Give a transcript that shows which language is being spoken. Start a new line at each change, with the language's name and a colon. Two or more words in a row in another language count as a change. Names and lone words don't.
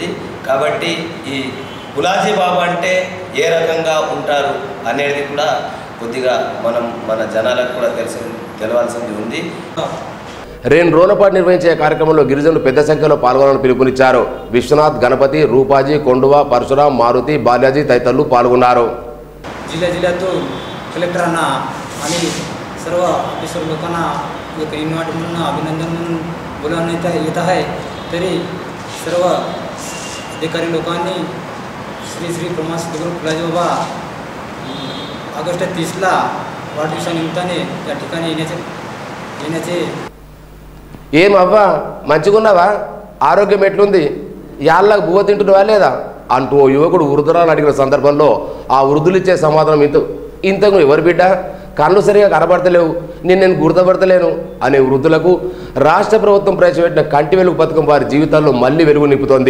Telugu: కాబట్టి ఈ పూలాజీ బాబా అంటే ఏ రకంగా ఉంటారు అనేది కూడా కొద్దిగా మన జనాలకు కూడా తెలవాల్సింది ఉంది. 2 రోజుల పాటు నిర్వహించే కార్యక్రమంలో గిరిజనులు పెద్ద సంఖ్యలో పాల్గొనాలని పిలుపునిచ్చారు. విశ్వనాథ్, గణపతి, రూపాజీ, కొండువ, పరశురాం, మారుతి, బాల్యాజీ తదితరులు పాల్గొన్నారు.
Marathi: जिल्ह्यातून कलेक्टर आणि सर्व ऑफिसर लोकांना एक इन्व्हाइट म्हणून अभिनंदन म्हणून बोलावण्यात येत आहे. तरी सर्व अधिकारी लोकांनी श्री श्री प्रमाण सद्गुरू पूलाजी बाबा ऑगस्ट 30ला वाढदिवसानिमित्ताने या ठिकाणी येण्याचे
Telugu: ఏమవ్వా మంచిగున్నావా, ఆరోగ్యం ఎట్లుంది, యాళ్ళకు బువ్వ తింటున్నావా లేదా అంటూ ఓ యువకుడు వృద్ధురాలు అడిగిన సందర్భంలో ఆ వృద్ధులు ఇచ్చే సమాధానం ఇంతకు ఎవరు బిడ్డ, కళ్ళు సరిగా కనబడతలేవు, నేను గుర్తుపడతలేను అనే వృద్ధులకు రాష్ట్ర ప్రభుత్వం ప్రవేశపెట్టిన కంటి వెలుగు పథకం వారి జీవితాల్లో మళ్లీ వెలుగు నింపుతోంది.